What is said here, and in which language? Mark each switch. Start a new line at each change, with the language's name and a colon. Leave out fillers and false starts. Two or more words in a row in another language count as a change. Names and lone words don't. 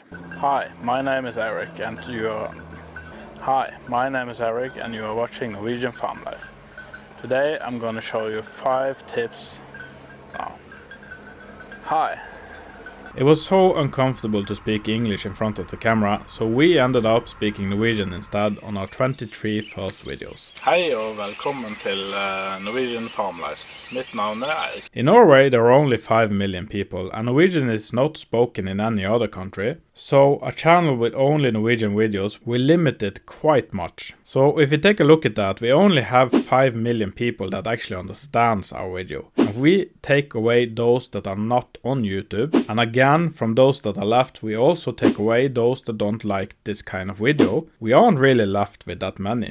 English: Hi, my name is Eric and you are watching Norwegian Farm Life. Today I'm gonna show you 5 tips. Hi. It was so uncomfortable to speak English in front of the camera, so we ended up speaking Norwegian instead on our 23 first videos.
Norwegian: Hei og velkommen til Norwegian Farm Life. Mitt navn Eirik.
English: In Norway there are only 5 million people and Norwegian is not spoken in any other country, So a channel with only Norwegian videos will limit it quite much. So if you take a look at that, we only have 5 million people that actually understands our video. If we take away those that are not on YouTube, and again from those that are left, we also take away those that don't like this kind of video, we aren't really left with that many.